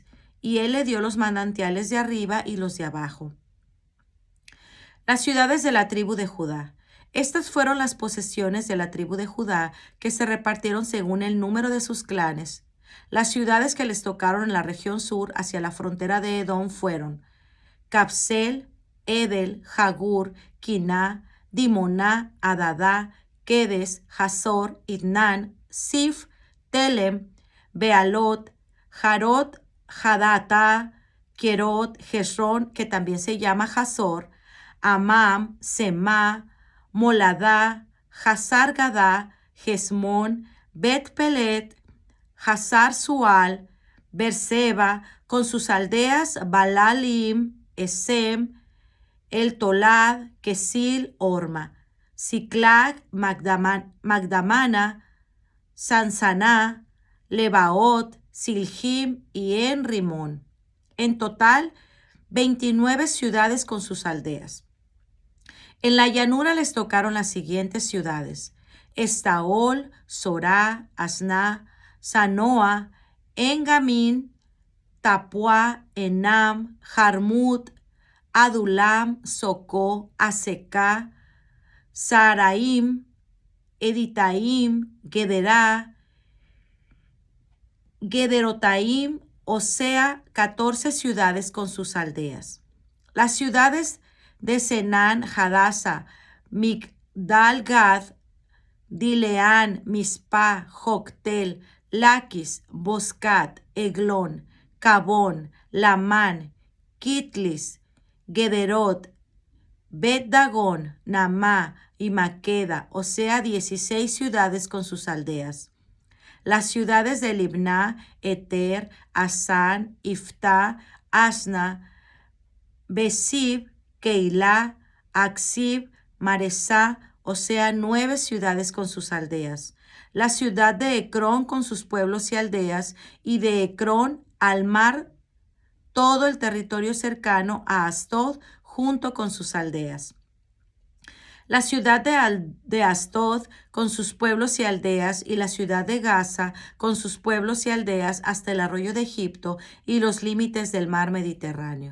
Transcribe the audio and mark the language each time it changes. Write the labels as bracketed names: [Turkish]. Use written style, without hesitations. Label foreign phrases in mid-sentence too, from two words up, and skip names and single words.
[Spanish] Y él le dio los manantiales de arriba y los de abajo. Las ciudades de la tribu de Judá. Estas fueron las posesiones de la tribu de Judá, que se repartieron según el número de sus clanes. Las ciudades que les tocaron en la región sur hacia la frontera de Edom fueron Capsel, Edel, Jagur, Quiná, Dimoná, Adadá, Quedes, Hazor, Idnán, Sif, Telem, Bealot, Jarot, Hadata, Querot, Jezrón, que también se llama Hazor, Amam, Semá, Moladá, Hazar Gadá, Jesmón, Bet Pelet, Hazar Sual, Berseba, con sus aldeas Balalim, Esem, El Tolad, Kesil, Orma, Siclag, Magdamana, Sansaná, Lebaot, Silhim y En Rimón. En total, 29 ciudades con sus aldeas. En la llanura les tocaron las siguientes ciudades: Estaol, Sorá, Asná, Sanoa, Engamín, Tapuá, Enam, Jarmut, Adulam, Socó, Azecá, Saraim, Editaim, Gederá, Gederotaim, o sea, 14 ciudades con sus aldeas. Las ciudades de Senán, Hadasa, Migdal-Gad, Dileán, Mispa, Joctel, Laquis, Boscat, Eglón, Cabón, Lamán, Kitlis, Gederot, Bet-Dagón, Namá y Maqueda, o sea, 16 ciudades con sus aldeas. Las ciudades de Libná, Eter, Asán, Iftá, Asna, Besib, Keilah, Aksib, Maresá, o sea, 9 ciudades con sus aldeas. La ciudad de Ecrón con sus pueblos y aldeas, y de Ecrón al mar todo el territorio cercano a Astod junto con sus aldeas. La ciudad de Astod con sus pueblos y aldeas, y la ciudad de Gaza con sus pueblos y aldeas hasta el arroyo de Egipto y los límites del mar Mediterráneo.